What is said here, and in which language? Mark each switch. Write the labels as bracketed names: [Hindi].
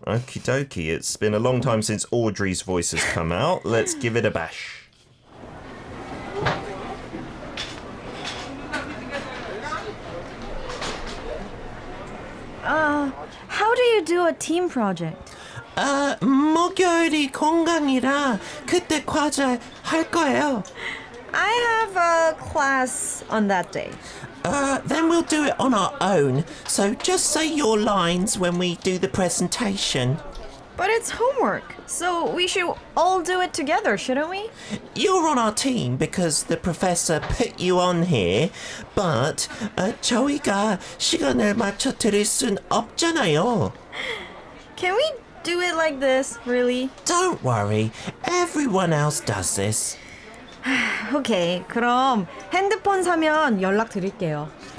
[English] Okie dokie. It's been a long time since Audrey's voice has come out. Let's give it a bash. How do you do a team project? [Korean] 목요일이 공강이라 그때 과제할거에요. [English] I have a class on that day. Then we'll do it on our own. So just say your lines when we do the presentation. But it's homework, so we should all do it together, shouldn't we? You're on our team because the professor put you on here, but [Korean] 저희가 시간을 맞춰 드릴 순 없잖아요. [English] Can we do it like this, really? Don't worry, everyone else does this. Okay, [Korean] 그럼 핸드폰 사면 연락드릴게요.